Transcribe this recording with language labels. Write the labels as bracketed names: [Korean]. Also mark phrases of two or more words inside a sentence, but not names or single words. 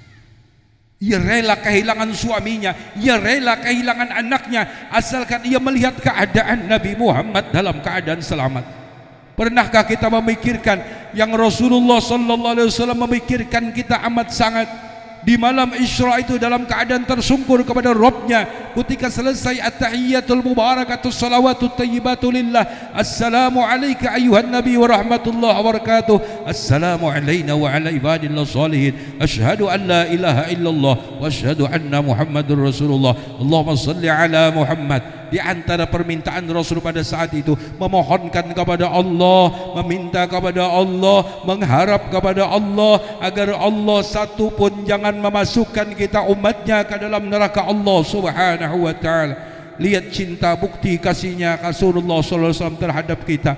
[Indonesian] Ia rela kehilangan suaminya, ia rela kehilangan anaknya, asalkan ia melihat keadaan Nabi Muhammad dalam keadaan selamat. Pernahkah kita memikirkan yang Rasulullah [Arabic] صلى الله عليه وسلم [Indonesian] memikirkan kita amat sangat? Di malam Isra itu dalam keadaan tersungkur kepada Rabbnya, ketika selesai [Arabic] التحيات المباركات الصلوات الطيبات لله، السلام عليك أيها النبي ورحمة الله وبركاته، السلام علينا وعلى عباد الله الصالحين، أشهد أن لا إله إلا الله وأشهد أن محمدا رسول الله، اللهم صل على محمد. [Indonesian] Di antara permintaan Rasul pada saat itu, memohonkan kepada Allah, meminta kepada Allah, mengharap kepada Allah agar Allah satu pun jangan memasukkan kita umatnya ke dalam neraka Allah [Arabic] سبحانه وتعالى. [Indonesian] Lihat cinta bukti kasihnya Rasulullah SAW terhadap kita.